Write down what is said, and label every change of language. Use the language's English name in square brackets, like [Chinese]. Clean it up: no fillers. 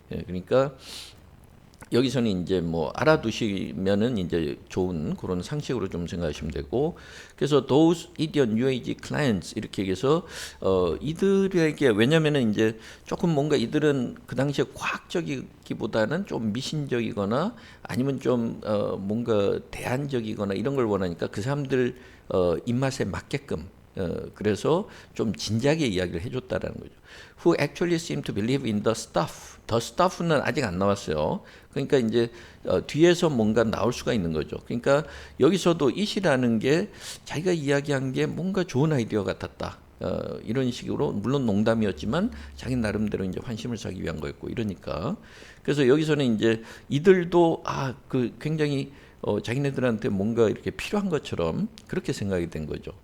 [Korean] 예, 그러니까 여기서는 이제 뭐 알아두시면은 이제 좋은 그런 상식으로 좀 생각하시면 되고 그래서 [English] those idiot new age clients [Korean] 이렇게 얘기해서 이들에게 왜냐면은 이제 조금 뭔가 이들은 그 당시에 과학적이기보다는 좀 미신적이거나 아니면 좀 뭔가 대안적이거나 이런 걸 원하니까 그 사람들 입맛에 맞게끔 그래서 좀 진지하게 이야기를 해줬다라는 거죠. [English] Who actually seem to believe in the stuff. [Korean] The stuff는 아직 안 나왔어요. 그러니까 이제 뒤에서 뭔가 나올 수가 있는 거죠. 그러니까 여기서도 it이라는 게 자기가 이야기한 게 뭔가 좋은 아이디어 같았다. 이런 식으로 물론 농담이었지만 자기 나름대로 이제 환심을 사기 위한 거였고 이러니까 그래서 여기서는 이제 이들도 그 굉장히 자기네들한테 뭔가 이렇게 필요한 것처럼 그렇게 생각이 된 거죠.